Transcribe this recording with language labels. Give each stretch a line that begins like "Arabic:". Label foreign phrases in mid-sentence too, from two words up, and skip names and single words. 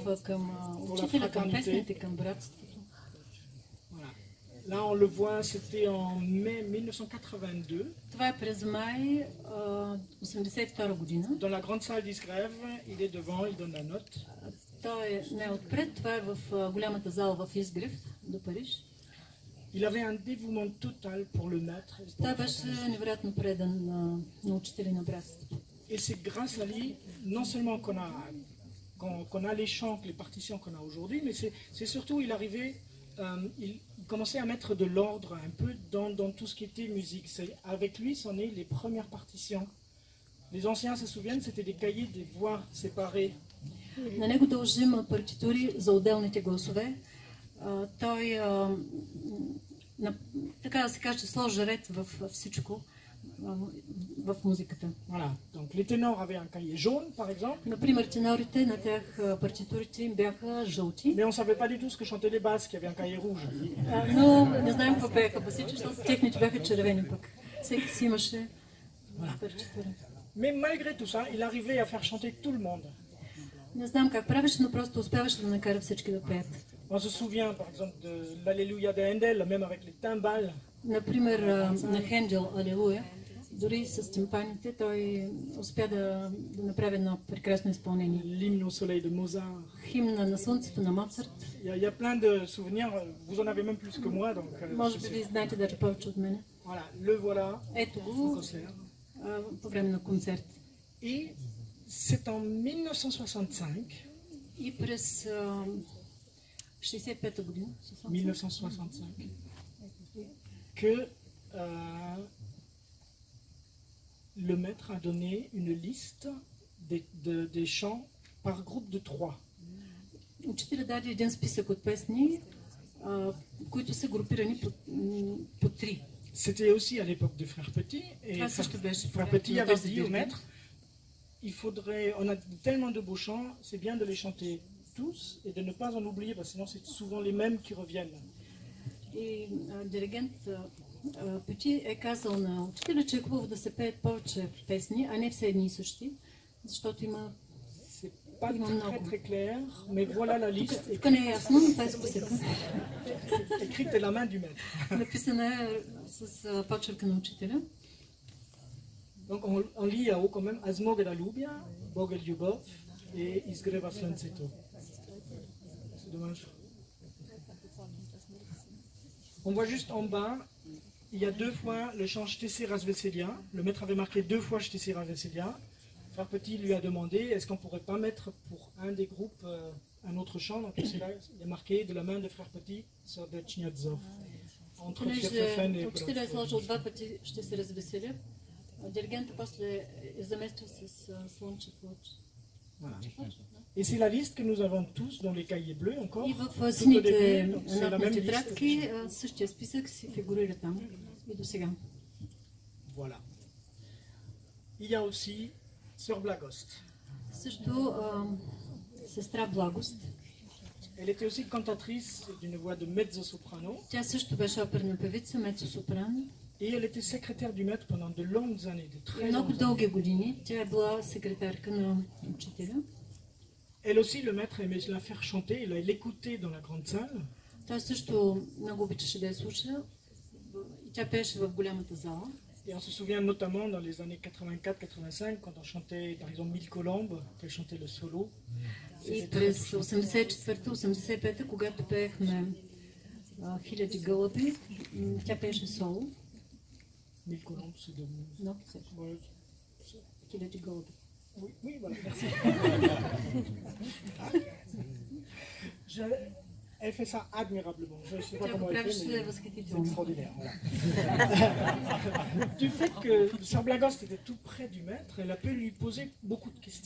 Bulgarian: Любов към
French: pour la
Bulgarian: учителя, към
French: fraternité.
Bulgarian: песните, към братството.
French: Voilà. Là, on le voit, c'était en mai 1982,
Bulgarian: Това е през май 1982 година.
French: dans la grande salle d'Isgrève. Il est devant, il donne la note.
Bulgarian: Той не е отпред, това е в голямата зала в Изгрев, до Париж.
French: Il avait un dévouement total pour le maître.
Bulgarian: Той беше невероятно предан на учителя на братството.
French: Et c'est grâce à lui, non seulement qu'on a les chants, les partitions qu'on a aujourd'hui, mais c'est surtout, il arrivait, il commençait à mettre de l'ordre un peu dans tout ce qui était musique. Avec lui sont nées les premières partitions. Les anciens se souviennent, c'était des cahiers, des voix séparées.
Bulgarian: На него дължим партитури за отделните гласове. Той, така да се каже, сложи ред във всичко в музиката.
French: Voilà. Donc les ténors avaient un cahier jaune, par exemple.
Bulgarian: Например, тенорите, на тях партитурите им бяха жълти.
French: Mais on ne savait pas du tout ce que chantaient les basses, qui avaient un cahier rouge.
Bulgarian: Но не знаем какво пееха басите, защото техните бяха червени пък. Всеки си имаше партитура.
French: Mais malgré tout ça, il arrivait à faire chanter tout le monde.
Bulgarian: Не знам как правеше, но просто успяваше да накара всички да пеят.
French: On se souvient, par exemple, de l'Alléluia de Handel, même avec les timbales.
Bulgarian: Например, на Хендел Алелуя, дори с тимпаните, той успя да направи едно прекрасно изпълнение.
French: L'hymne au soleil de Mozart.
Bulgarian: Химна на слънцето на Моцарт.
French: Il y a plein de souvenirs, vous en avez même plus que moi. Donc,
Bulgarian: Може би ви знаете даже повече от мене.
French: Voilà, le voilà,
Bulgarian: Ето
French: au
Bulgarian: го
French: concert.
Bulgarian: по време на концерт.
French: Et c'est en 1965,
Bulgarian: И през 65-та година,
French: 1965 que le maître a donné une liste des chants par groupe de 3.
Bulgarian: Учителя даде един списък от песни, които са групирани по 3.
French: C'était aussi à l'époque de Frère Petit. Et Frère Petit avait dit au maître, on a tellement de beaux chants, c'est bien de les chanter tous et de ne pas en oublier, parce que sinon c'est souvent les mêmes qui reviennent.
Bulgarian: И диригент Пети е казал на учителя, че е хубаво да се пеят повече песни, а не все едни и същи, защото има
French: Pas très, très clair, mais voilà la liste
Bulgarian: тук не е ясно, но това е списъка.
French: écrite de la main du maître.
Bulgarian: Написана е с почерка на учителя.
French: Donc on lit à haut quand même Azmog et la Lubia, Bog et Lyubov et Izgreva Slanceto. C'est dommage. On voit juste en bas, il y a 2 fois le chant Shtesé Razveselia. Le maître avait marqué 2 fois Shtesé Razveselia. Frère Petit lui a demandé, est-ce qu'on ne pourrait pas mettre pour un des groupes un autre chant? Donc là, il est marqué de la main de Frère Petit sur de Chnyadzov. Entre Tchertrefen et
Bulgarian: учителя е сложил 2 пъти ще се развеселя. Диригентът после е заместил с слънчев лъч.
French: Et c'est la liste que nous avons tous dans les cahiers bleus encore.
Bulgarian: И в сините нотни тетрадки същия списък си фигурира там и до сега.
French: Voilà. Il y a aussi Sœur Blagost.
Bulgarian: Също сестра Благост.
French: Elle était aussi cantatrice d'une voix de mezzo-soprano.
Bulgarian: Тя също беше оперна певица, мецо-сопрано.
French: Et elle était secrétaire du maître pendant de longues années, de très
Bulgarian: Много
French: longues années.
Bulgarian: дълги години тя е била секретарка на учителя.
French: Elle aussi, le maître aimait la faire chanter, il l'écoutait dans la grande salle.
Bulgarian: Той също много обичаше да я слуша. И тя пееше в голямата зала.
French: Et on se souvient notamment dans les années 84-85, quand on chantait par exemple Mille Colombes, qu'elle chantait le solo.
Bulgarian: И през 84-85, когато пеехме Хиляди гълъби, тя пееше соло.
French: Mille Colombes, c'est de...
Bulgarian: Но,
French: Ouais.
Bulgarian: Хиляди гълъби.
French: Oui, oui, voilà, merci. Elle fait ça admirablement. Je ne sais pas
Bulgarian: Тя
French: comment
Bulgarian: го
French: elle
Bulgarian: правеше
French: fait, mais c'est
Bulgarian: възхитително.
French: extraordinaire. Voilà. Du fait que Sœur Blagost était tout près du maître, elle a pu lui poser beaucoup de questions.